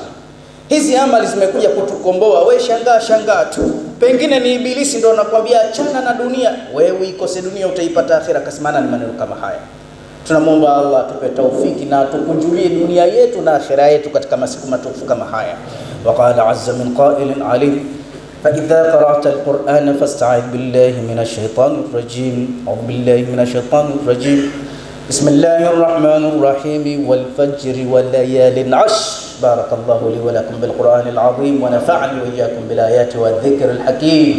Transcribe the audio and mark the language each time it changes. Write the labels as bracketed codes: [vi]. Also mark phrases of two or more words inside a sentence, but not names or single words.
[sw] Hizi amali zimekuja kutukomboa. Wewe shangaa tu. Pengine ni ibilisi ndio anakuambia achana na dunia. Wewe ikose dunia utaipata akhera. Kasimana ni maneno kama haya. Tunamuomba Allah atupe taufiki na tukunjulie dunia yetu na akhera yetu katika masiku matukufu kama haya. [ar] وقال عز من قائل عليم فإذا قرأت القرآن فاستعذ بالله من الشيطان الرجيم. أعوذ بالله من الشيطان الرجيم بسم الله الرحمن الرحيم. والفجر وليال عشر. بارك الله لي ولكم بالقرآن العظيم ونفعني وإياكم بالآيات والذكر الحكيم.